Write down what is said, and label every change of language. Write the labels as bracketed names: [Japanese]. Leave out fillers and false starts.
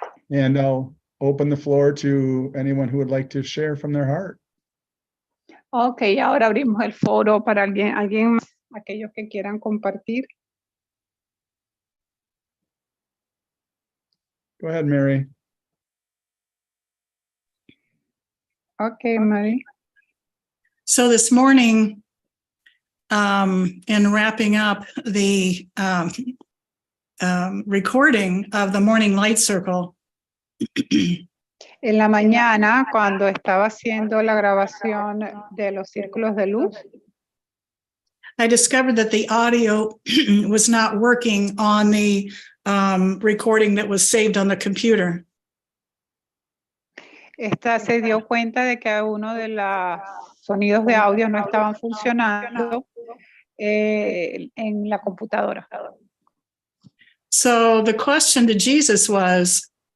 [English] And I'll open the floor to anyone who would like to share from their heart. [Spanish] Ok, ahora abrimos el foro para alguien más, aquellos que quieran compartir. [English] Go ahead, Mary. Ok, Mary. So this morning, in wrapping up the recording of the morning light circle, [Spanish] En la mañana, cuando estaba haciendo la grabación de los círculos de luz, [English] I discovered that the audio was not working on the recording that was saved on the computer. [Spanish] esta se dio cuenta de que uno de los sonidos de audio no estaban funcionando en la computadora. [English] So the question to Jesus was,